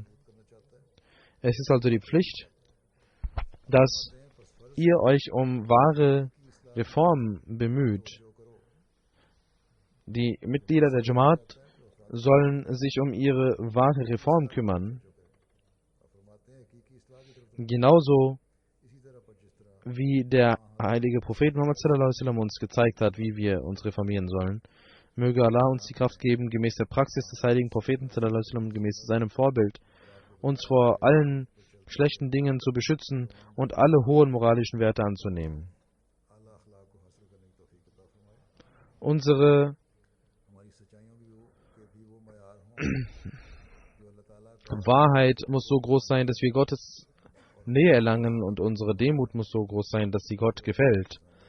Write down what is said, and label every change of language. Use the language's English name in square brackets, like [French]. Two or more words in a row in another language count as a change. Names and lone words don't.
[German] Es ist also die Pflicht, dass ihr euch um wahre Reform bemüht. Die Mitglieder der Jamaat sollen sich um ihre wahre Reform kümmern. Genauso wie der heilige Prophet Muhammad [Arabic] صلى الله عليه وسلم [German] uns gezeigt hat, wie wir uns reformieren sollen. Möge Allah uns die Kraft geben, gemäß der Praxis des heiligen Propheten [Arabic] صلى الله عليه وسلم, [German] gemäß seinem Vorbild, uns vor allen schlechten Dingen zu beschützen und alle hohen moralischen Werte anzunehmen. Unsere Wahrheit muss so groß sein, dass wir Gottes Nähe erlangen, und unsere Demut muss so groß sein, dass sie Gott gefällt.